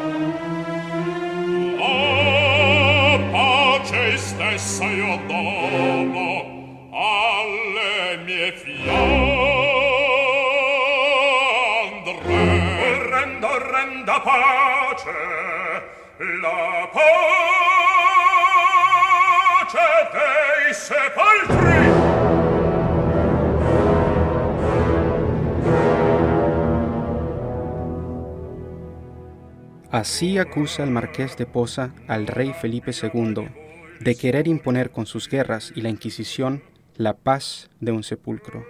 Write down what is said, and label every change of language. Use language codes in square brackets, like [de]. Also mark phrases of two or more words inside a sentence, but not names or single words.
[it] La pace stessa io dono alle mie fiandre. Renda pace, la pace dei sepolcri. [es] Así acusa el marqués de Poza al rey Felipe II de querer imponer con sus guerras y la Inquisición la paz de un sepulcro.